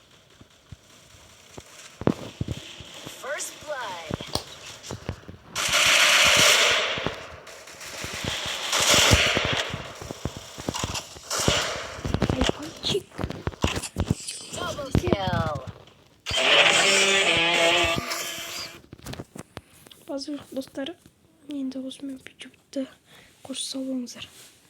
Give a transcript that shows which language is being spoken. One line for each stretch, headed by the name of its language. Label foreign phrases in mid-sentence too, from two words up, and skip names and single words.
English: First blood.
Turkish: Hayvancık.
English: Double kill.
Turkish: Bazı dostlar,
Kazakh: енді осымен видеоды қош сау болыңыздар.